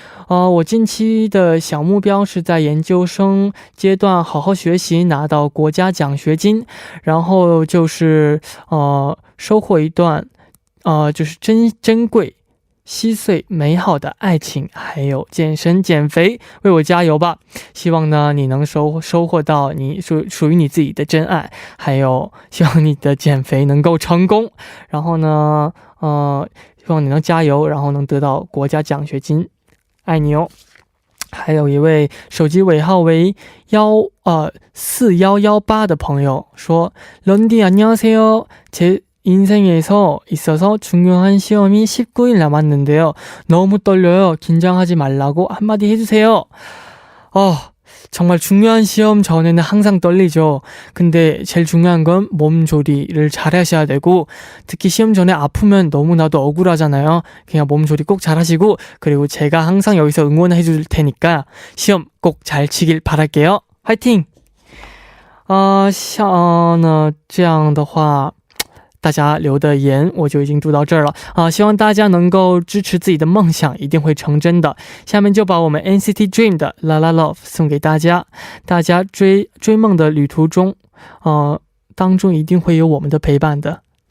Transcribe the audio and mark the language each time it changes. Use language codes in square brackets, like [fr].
[zh] 我近期的小目标是在研究生阶段好好学习，拿到国家奖学金，然后就是收获一段就是珍贵稀碎美好的爱情，还有健身减肥，为我加油吧。希望呢你能收获到你属于你自己的真爱，还有希望你的减肥能够成功，然后呢希望你能加油，然后能得到国家奖学金，爱你哦。还有一位手机尾号为4118的朋友说， [ko] 런디 안녕하세요，제 인생에서 있어서 중요한 시험이 19일 남았는데요. 너무 떨려요. 긴장하지 말라고 한마디 해주세요. 정말 중요한 시험 전에는 항상 떨리죠. 근데 제일 중요한 건 몸조리를 잘 하셔야 되고, 특히 시험 전에 아프면 너무나도 억울하잖아요. 그냥 몸조리 꼭 잘 하시고, 그리고 제가 항상 여기서 응원해 줄 테니까 시험 꼭 잘 치길 바랄게요. 화이팅! [zh] 像这样的话大家留的言我就已经读到这儿了希望大家能够支持自己的梦想，一定会成真的。下面就把我们 NCT Dream 的 La La Love 送给大家，大家追梦的旅途中当中一定会有我们的陪伴的。